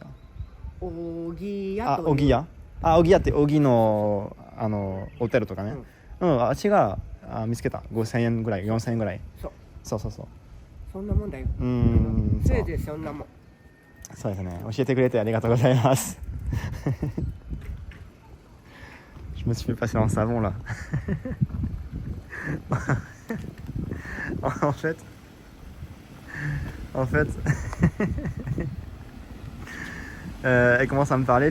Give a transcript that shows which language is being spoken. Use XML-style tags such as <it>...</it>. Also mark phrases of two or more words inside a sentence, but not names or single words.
<ja>小木屋という。小木屋？小木屋って小木のホテルとかね。あっちが見つけた。5000円ぐらい、4000円ぐらい。そう。そんなもんだよ。せいぜいそんなもん。そうですね。教えてくれてありがとうございます。</ja> <fr>Je me suis fait passer en savon là. En fait, elle commence à me parler.</fr>